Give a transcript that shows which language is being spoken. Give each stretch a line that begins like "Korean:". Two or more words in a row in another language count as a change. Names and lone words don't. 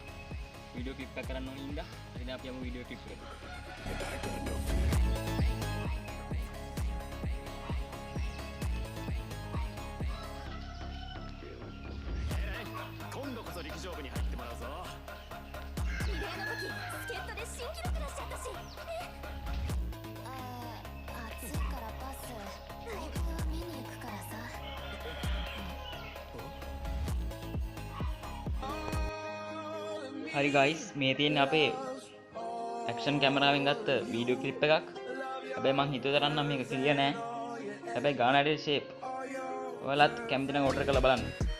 Sinhala: වීඩියෝ ක්ලිප් එකක් කරන්න ඕන හින්දා ඉතින් අපි යමු වීඩියෝ ක්ලිප් එකට.
Japanese: 今度こそ陸上部に入ってもらうぞ。リレーの時助っ人で新記録出しちゃったし。暑いからバスライブ見に行くからさ。
Sinhala: හරි guys මේ තියෙන්නේ අපේ ඇක්ෂන් කැමරාවෙන් ගත්ත වීඩියෝ ක්ලිප් එකක්. හැබැයි මං හිතුව තරම් නම් මේක ක්ලියර් නෑ. හැබැයි ගානට ෂේප් ඔයාලත් කැමති නම් ඕඩර් කරලා බලන්න.